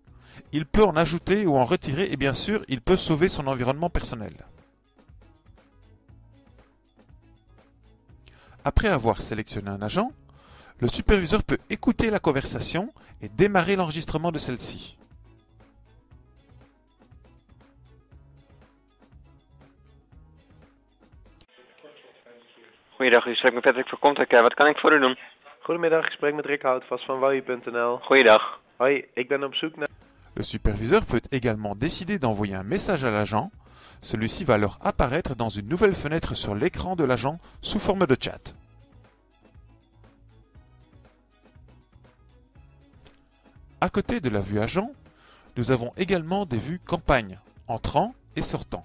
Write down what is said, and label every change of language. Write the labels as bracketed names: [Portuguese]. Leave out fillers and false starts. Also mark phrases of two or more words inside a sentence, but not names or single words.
[French] Il peut en ajouter ou en retirer et bien sûr, il peut sauver son environnement personnel. Après avoir sélectionné un agent, le superviseur peut écouter la conversation et démarrer l'enregistrement de celle-ci. [Dutch] Goeiedag, u spreekt met Patrick van Contactcare. Wat kan ik voor u doen? Goedemiddag, ik spreek met Rick Houtvast van Wowie.nl. Goeiedag. Hoi, ik ben op zoek naar... [French] Le superviseur peut également décider d'envoyer un message à l'agent. Celui-ci va alors apparaître dans une nouvelle fenêtre sur l'écran de l'agent sous forme de chat. À côté de la vue agent, nous avons également des vues campagne, entrant et sortant.